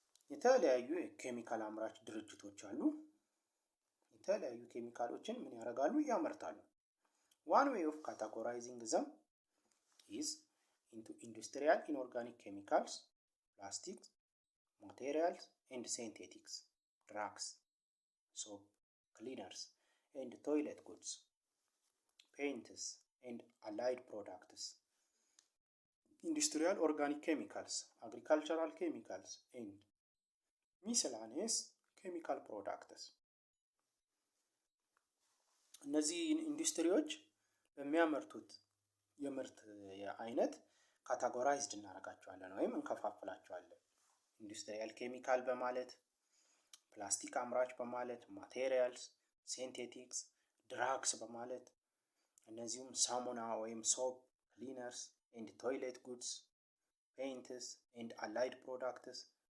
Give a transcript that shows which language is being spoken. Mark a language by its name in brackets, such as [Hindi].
[Amharic] የተለያዩ ኬሚካል አምራች ድርጅቶች አሉ። የተለያዩ ኬሚካሎችን ምን ያደርጋሉ? ያመርታሉ። [English] One way of categorizing them is into industrial inorganic chemicals, plastics, materials and synthetics, drugs, soap, cleaners and toilet goods, paints and allied products. Industrial organic chemicals, agricultural chemicals and miscellaneous chemical products. [Amharic] እነዚህ ኢንዱስትሪዎች በሚያመርቱት የምርት አይነት ካታጎራይዝድ እናደርጋቸዋለን ወይም እንከፋፍላቸዋለን። ኢንዱስትሪያል ኬሚካል በማለት፣ ፕላስቲክ አምራች በማለት፣ ማቴሪያልስ፣ ሲንቴቲክስ፣ ድራግስ በማለት፣ እነዚሁም ሳሙና ወይም ሶፕ፣ [English] ክሊነርስ ኤንድ ቶይሌት ጉድስ፣ ፔይንትስ ኤንድ አላይድ ፕሮዳክትስ፣